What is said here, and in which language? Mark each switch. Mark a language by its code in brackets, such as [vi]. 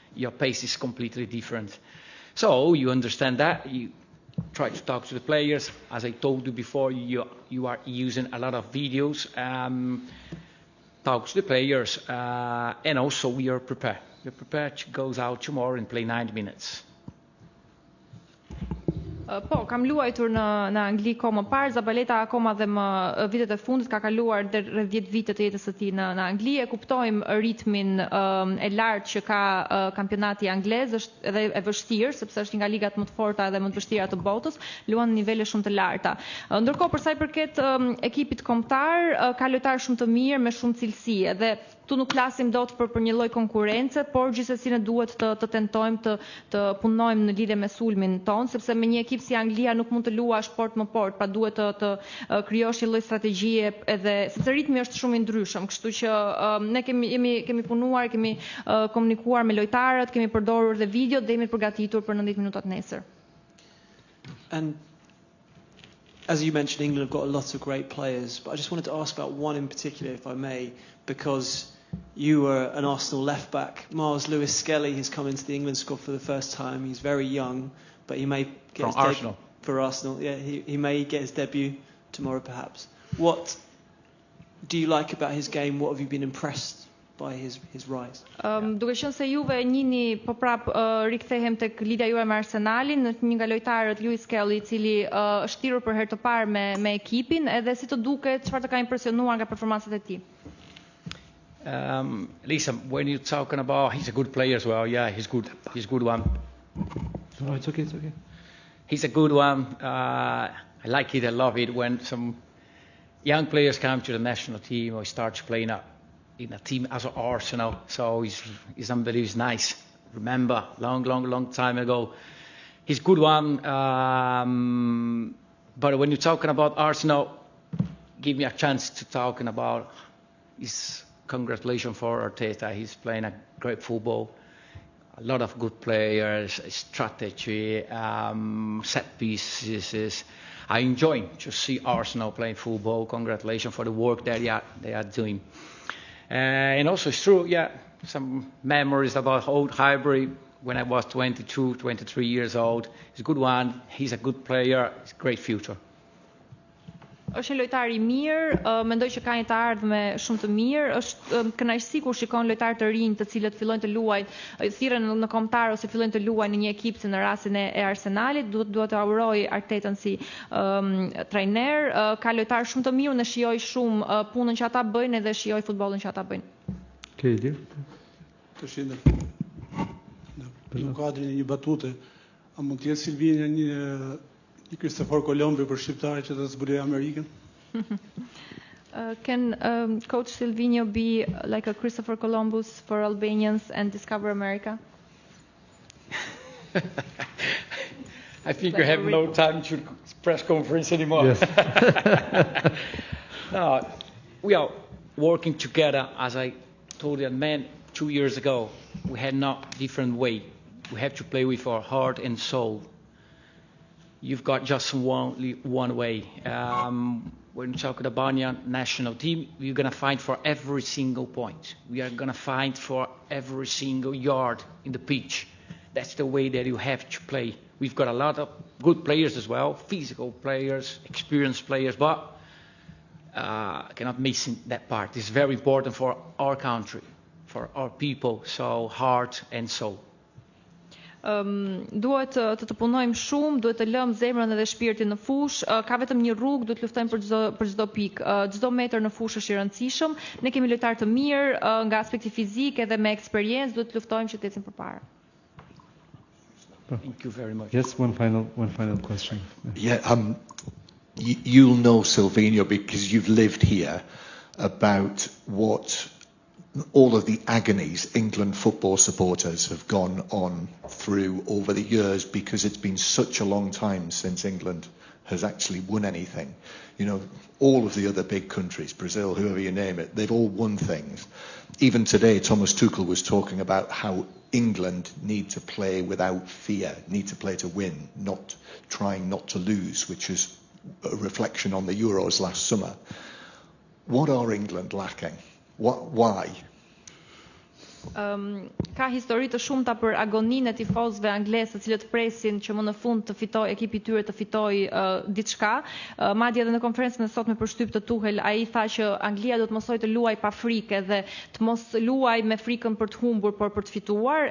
[en] Your pace is completely different. So you understand that. You try to talk to the players. As I told you before, you are using a lot of videos. Talk to the players, and also we are prepared. We're prepared to go out tomorrow and play 90 minutes. [sq] Po, kam luajtur në Angli kohë më parë. Zabaleta akoma dhe më vitet e fundit ka kaluar rreth 10 vite të jetës së tij në Angli. E kuptojmë ritmin e lartë që ka kampionati anglez, është edhe e vështirë sepse është nga ligat më të forta dhe më të vështira të botës, luan në nivele shumë të larta. Ndërkohë për sa i përket ekipit kombëtar, ka lojtarë shumë të mirë me shumë cilësi, edhe tu nuk flasim dot për një lloj konkurrence, por gjithsesi ne duhet të tentojmë të punojmë në lidhje me sulmin ton, sepse me një ekip si Anglia nuk mund të luash port më port, pra duhet të krijosh një lloj strategjie, edhe sepse ritmi është shumë i ndryshëm, kështu që ne kemi punuar, kemi komunikuar me lojtarët, kemi përdorur dhe video dhe jemi përgatitur për 90 minutat nesër. [en] And as you mentioned, England have got a lot of great players, but I just wanted to ask about one in particular, if I may, because you were an Arsenal left-back. Miles Lewis-Skelly has come into the England squad for the first time. He's very young, but he may get his Arsenal. For Arsenal. Yeah, he may get his debut tomorrow, perhaps. What do you like about his game? What have you been impressed by his rise? [sq] Duke qenë se juve njihni po prap rikthehem tek lidhja juaj me Arsenalin, një nga lojtarët Lewis Skelly, i cili është thirrur për herë të parë me ekipin, edhe si të duket, çfarë të ka impresionuar nga performancat e tij? [en] Lisa, when you're talking about, he's a good player as well. Yeah, he's good. He's a good one. No, it's okay. He's a good one. I like it. I love it when some young players come to the national team or start playing in a team as Arsenal. So he's unbelievable. He's nice. Remember, long time ago. He's a good one. But when you're talking about Arsenal, give me a chance to talking about his congratulations for Arteta. He's playing a great football. A lot of good players, strategy, set pieces. I enjoy to see Arsenal playing football. Congratulations for the work that they are doing. And also it's true, yeah, some memories about old Highbury when I was 22, 23 years old. He's a good one. He's a good player. It's a great future. [sq] Është një lojtar i mirë, mendoj që ka një të ardhme shumë të mirë, është kënaqësi kur shikon lojtarë të rinj të cilët fillojnë të luajnë, thirren në kombëtar ose fillojnë të luajnë në një ekip si në rastin e Arsenalit, duhet të auroj Artetën si trajner, ka lojtarë shumë të mirë, ne shijoj shumë punën që ata bëjnë edhe shijoj futbollin që ata bëjnë. Kedi. Tash në kuadrin e një batute, a mund të jetë Silvina një Christopher Colombo për shqiptarët që të zbulojë Amerikën? [en] Can Coach Silvino be like a Christopher Columbus for Albanians and discover America? I think we have no time to press conference anymore. Yes. No, we are working together. As I told you, man, 2 years ago, we had not different way. We have to play with our heart and soul. You've got just one way. When you talk about Albania national team, we're going to fight for every single point. We are going to fight for every single yard in the pitch. That's the way that you have to play. We've got a lot of good players as well, physical players, experienced players, but cannot miss that part. It's very important for our country, for our people, so heart and soul. [sq] Duhet të punojmë shumë, duhet të lëmë zemrën edhe shpirtin në fushë. Ka vetëm një rrugë, duhet të luftojmë për çdo pikë. Çdo metër në fushë është i rëndësishëm. Ne kemi lojtarë të mirë nga aspekti fizik edhe me eksperiencë, duhet të luftojmë që të ecim përpara. [en] Thank you very much. Yes, one final question. Yeah, you'll know, Silvino, because you've lived here, about what all of the agonies England football supporters have gone on through over the years, because it's been such a long time since England has actually won anything. You know, all of the other big countries, Brazil, whoever you name it, they've all won things. Even today, Thomas Tuchel was talking about how England need to play without fear, need to play to win, not trying not to lose, which is a reflection on the Euros last summer. What are England lacking? Why? [sq] Ka histori të shumta për agoninë e tifozëve anglez, të cilët presin që më në fund të fitoj ekipi i tyre të fitojë diçka. Madje edhe në konferencën e sotme për shtyp të Tuchel, ai tha që Anglia do të mësoj të luaj pa frikë dhe të mos luaj me frikën për të humbur, por për të fituar.